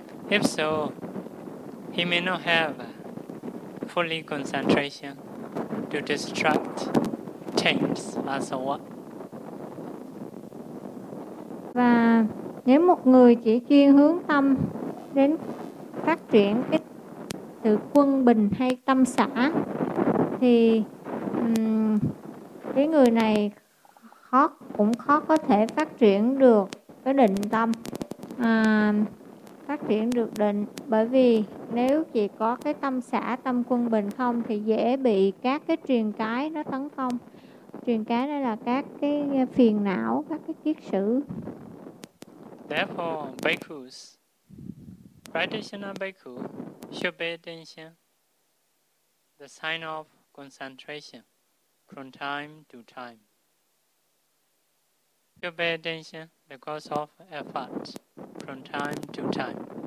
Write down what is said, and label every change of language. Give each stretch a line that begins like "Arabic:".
English: If so, he may not have fully concentration to distract taints as what.
Vietnamese: Và nếu một người chỉ chuyên hướng tâm đến phát triển cái sự quân bình hay tâm xả thì cái người này khó có thể phát triển được cái định tâm, phát triển được định, bởi vì nếu chỉ có cái tâm xả, tâm quân bình không thì dễ bị các cái triền cái nó tấn công. Triền cái đó là các cái phiền não, các cái kiết sử.
English: Therefore, bhikkhus, practitioner bhikkhu, should pay attention the sign of concentration from time to time. Should pay attention the cause of effort from time to time.